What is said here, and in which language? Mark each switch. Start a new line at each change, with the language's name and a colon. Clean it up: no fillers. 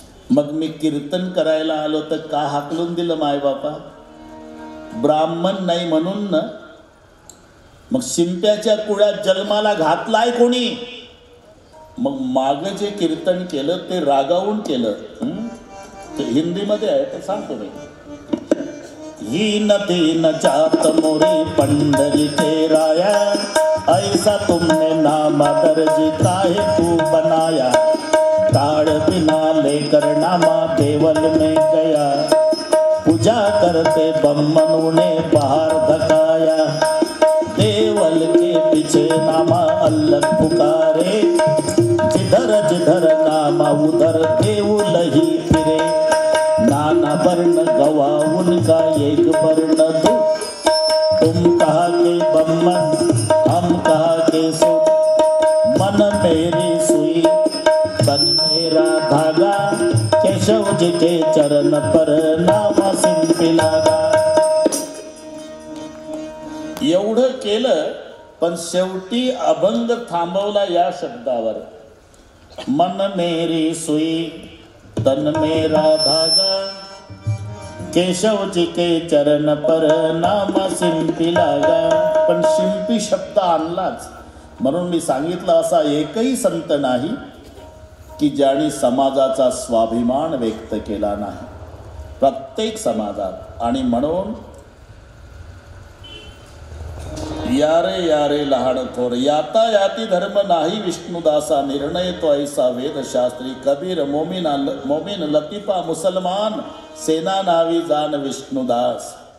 Marathi: मग मी कीर्तन करायला आलो तर का हाकलून दिलं माय बापा? ब्राह्मण नाही म्हणून ना. मग शिंप्याच्या कुळ्यात जन्माला घातलाय कोणी? मग माग जे कीर्तन केलं ते रागावून केलं. ते हिंदीमध्ये आहे, ते सांगतो मी.
Hindi: हीन दीन जात मोरी पंढरी के राया, ऐसा तुमने नाम दर्जी काहे तू बनाया, ताड़ बिना लेकर नामा देवल में गया, पूजा करते बम्मनों ने बाहर धकाया, देवल के पीछे नामा अलग पुकारे, जिधर जिधर नामा उधर देवल ही फिरे, नाना वर्ण गवा उनका एक वर्ण दो, तुम कहा के बम्मन हम कहा के सो, मन मेरी सुई तन मेरा धागा, केशव जी के चरण पर नामा शिंपी लागा.
Marathi: एवढं केलं पण शेवटी अभंग थांबवला या शब्दावर.
Hindi: मन मेरी सुई तन मेरा धागा, केशव जी के चरण पर नामा शिंपी लागा.
Marathi: पण शिंपी शब्द आणलाच. म्हणून मी सांगितलं असा एकही संत नाही की ज्याने समाजाचा स्वाभिमान व्यक्त केला नाही. प्रत्येक समाजात. आणि म्हणून यारे यारे लहान थोर, याता याती धर्म नाही विष्णुदासा, निर्णय तो ऐसा वेदशास्त्री, कबीर मोमीन लतीफा मुसलमान, सेना नावी जाण विष्णुदास.